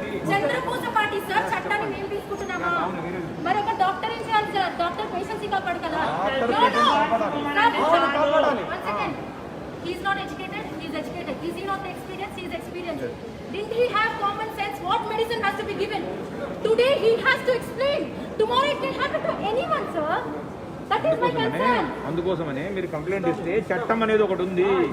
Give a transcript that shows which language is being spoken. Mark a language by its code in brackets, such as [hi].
[te] చంద్రపూస party sir, చట్టాన్ని మేము తీసుకుంటున్నామా? మరి ఒక డాక్టర్ ఏం చేయాలి సార్? డాక్టర్ పేషెంట్స్ కాపాడు కదా. [en] He is not educated, he is educated. Is he not experienced? He is experienced. Didn't he have common sense? What medicine has to be given? Today he has to explain. Tomorrow it can happen to anyone, sir. That is my concern. [te] అందుకోసమనే మీరు complaint ఇస్తే చట్టం అనేది ఒకటి ఉంది.